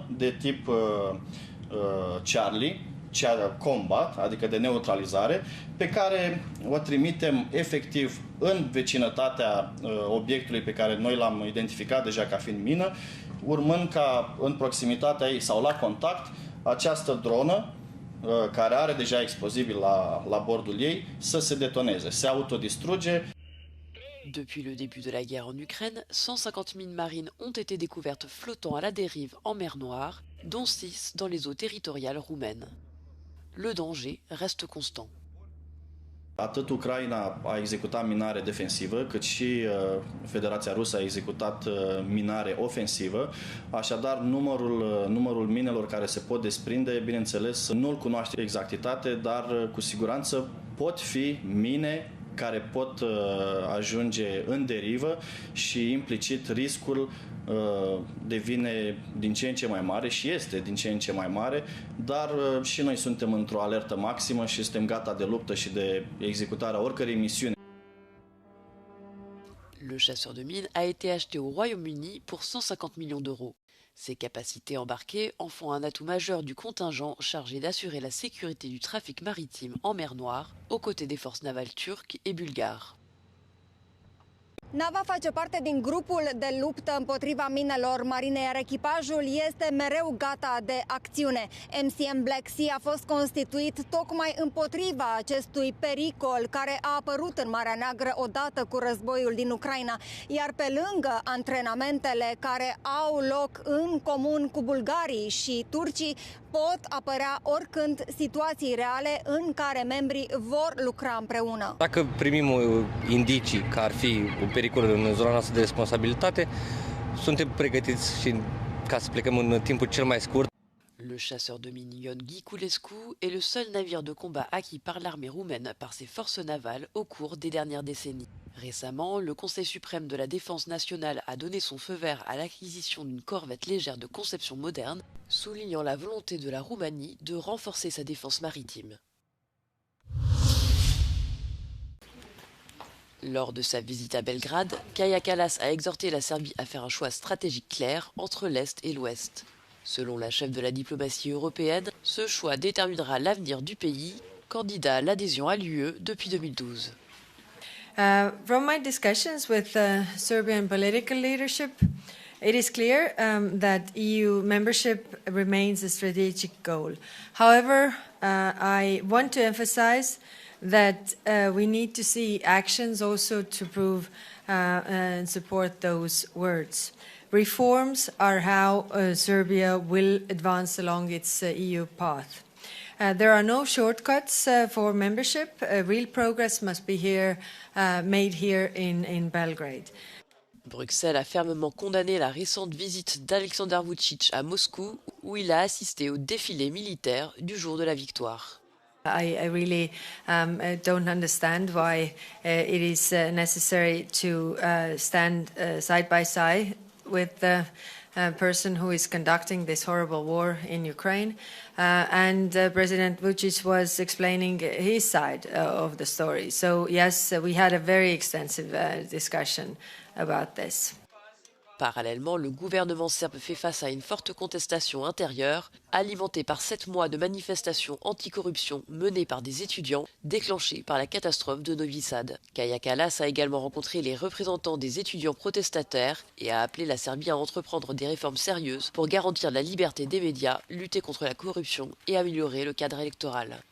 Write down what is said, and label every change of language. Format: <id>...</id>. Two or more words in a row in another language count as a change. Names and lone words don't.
<ro>de tip Charlie, combat, adică de neutralizare, pe care o trimitem efectiv în vecinătatea obiectului pe care noi l-am identificat deja ca fiind mină, urmând ca în proximitatea ei sau la contact această dronă, care are deja explozibil la bordul ei, să se detoneze, se autodistruge.</ro> <fr>Depuis le début de la guerre en Ukraine, 150 mines marines ont été découvertes flottant à la dérive en mer Noire, dont 6 dans les eaux territoriales roumaines. Le danger reste constant.</fr> <ro>Atât Ucraina a executat minare defensivă, cât și Federația Rusă a executat minare ofensivă. Așadar, numărul minelor care se pot desprinde, bineînțeles, nu-l cunoaște exactitate, dar cu siguranță pot fi mine care pot ajunge în derivă și implicit riscul devine din ce în ce mai mare și este din ce în ce mai mare, dar și noi suntem într-o alertă maximă și suntem gata de luptă și de executarea oricărei misiuni.</ro> <fr>Le chasseur de mines a été acheté au Royaume-Uni pour 150 millions d'euros. Ses capacités embarquées en font un atout majeur du contingent chargé d'assurer la sécurité du trafic maritime en mer Noire, aux côtés des forces navales turques et bulgares.</fr> <ro>Nava face parte din grupul de luptă împotriva minelor marine, iar echipajul este mereu gata de acțiune. MCM Black Sea a fost constituit tocmai împotriva acestui pericol care a apărut în Marea Neagră odată cu războiul din Ucraina. Iar pe lângă antrenamentele care au loc în comun cu bulgarii și turcii, pot apărea oricând situații reale în care membrii vor lucra împreună. Dacă primim indicii că ar fi un pericol în zona noastră de responsabilitate, suntem pregătiți și ca să plecăm în timpul cel mai scurt.</ro> <fr>Le chasseur de mines Ion Ghiculescu est le seul navire de combat acquis par l'armée roumaine par ses forces navales au cours des dernières décennies. Récemment, le Conseil suprême de la défense nationale a donné son feu vert à l'acquisition d'une corvette légère de conception moderne, soulignant la volonté de la Roumanie de renforcer sa défense maritime. Lors de sa visite à Belgrade, Kaja Kallas a exhorté la Serbie à faire un choix stratégique clair entre l'Est et l'Ouest. Selon la chef de la diplomatie européenne, ce choix déterminera l'avenir du pays, candidat à l'adhésion à l'UE depuis 2012.</fr> <en>From my discussions with Serbian political leadership, it is clear that EU membership remains a strategic goal. However, I want to emphasize that we need to see actions also to prove and support those words. Reforms are how Serbia will advance along its EU path. There are no shortcuts for membership. Real progress must be made here in Belgrade.</en> <fr>Bruxelles a fermement condamné la récente visite d'Alexander Vučić à Moscou, où il a assisté au défilé militaire du jour de la victoire.</fr> <en>I really don't understand why it is necessary to stand side by side with the person who is conducting this horrible war in Ukraine. And President Vučić was explaining his side of the story. So, yes, we had a very extensive discussion about this.</en> <fr>Parallèlement, le gouvernement serbe fait face à une forte contestation intérieure, alimentée par 7 mois de manifestations anticorruption menées par des étudiants, déclenchées par la catastrophe de Novi Sad. Kaja Kallas a également rencontré les représentants des étudiants protestataires et a appelé la Serbie à entreprendre des réformes sérieuses pour garantir la liberté des médias, lutter contre la corruption et améliorer le cadre électoral.</fr>